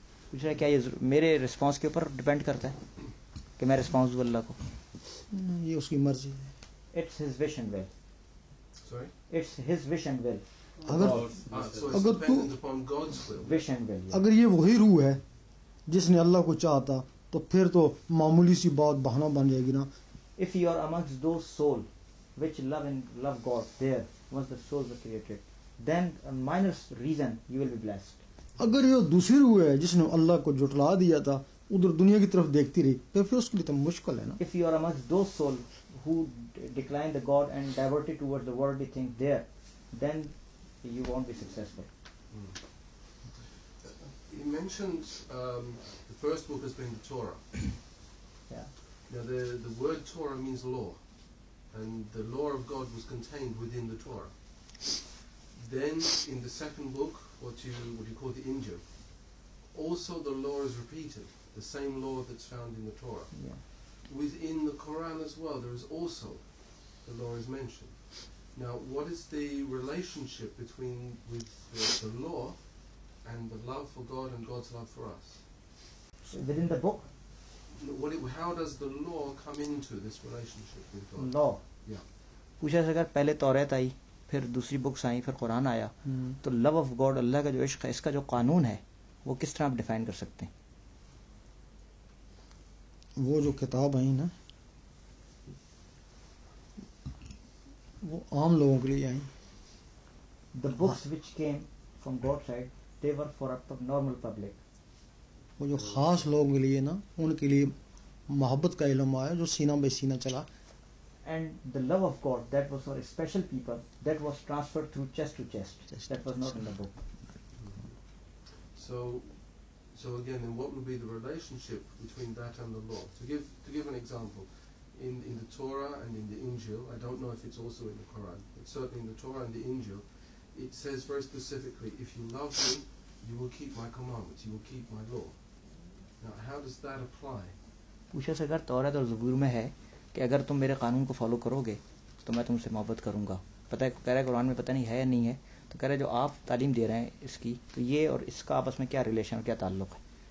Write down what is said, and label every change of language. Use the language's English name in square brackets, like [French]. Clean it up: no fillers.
[Hindi] पूछ रहा है क्या ये मेरे रिस्पांस के ऊपर डिपेंड करता है कि मैं रिस्पांस दूं अल्लाह को. ये उसकी मर्जी है. [English] It's His wish and will. Sorry? It's His wish and will. [Hindi] अगर [English] So it's [Hindi] अगर [English] dependent upon God's will. Wish and will. Yeah. [Hindi] अगर ये वही रूह है जिसने अल्लाह को चाहता तो फिर तो मामूली सी बात बहाना बन जाएगी ना. [English] If you are amongst those souls which love God there, once the souls were created, then a minor reason you will be blessed. [Hindi] अगर ये दूसरी रूह है जिसने अल्लाह को जुटला दिया था, उधर दुनिया की तरफ देखती रही, तो फिर उसके लिए तो मुश्किल है ना. [English] If you are amongst those souls who decline the God and diverted towards the worldly things there, then you won't be successful. He mentioned the first book has been the Torah. Yeah. Now the word Torah means law, and the law of God was contained within the Torah. Then in the second book, what you call the Injil, also the law is repeated, the same law that's found in the Torah. Yeah. Within the Quran as well, there is also the law is mentioned. Now, what is the relationship with the law and the love for God and God's love for us? So within the book, How does the law come into this relationship with God? law. Yeah. [Hindi] पूछा अगर पहले तौरात आई, फिर दूसरी books I, फिर कुरान आया, तो [English] love of God, [Hindi] अल्लाह का जो इश्क है, इसका जो कानून है वो किस तरह आप डिफाइन कर सकते हैं? वो जो किताब आई ना, वो आम लोगों के लिए आई. [English] The books which came from God's side, they were for a normal public. [Hindi] वो जो खास लोगों के लिए ना, उनके लिए मोहब्बत का इल्म आया जो सीना बे सीना चला. [English] And the love of God, that was for special people, that was transferred through chest to chest. That was not in the book. So again, then what would be the relationship between that and the law? To give an example, in the Torah and in the Injil, I don't know if it's also in the Quran, but certainly in the Torah and the Injil, it says very specifically, if you love me, you will keep my commandments, you will keep my law. Now, how does that apply? [Hindi] पूछा से अगर तौरात और ज़बूर में है कि अगर तुम मेरे कानून को फॉलो करोगे तो मैं तुमसे मोहब्बत करूंगा, पता है, कह रहा है कुरान में पता नहीं है या नहीं है, तो कह रहे जो आप तालीम दे रहे हैं इसकी, तो ये और इसका आपस में क्या रिलेशन, क्या ताल्लुक है?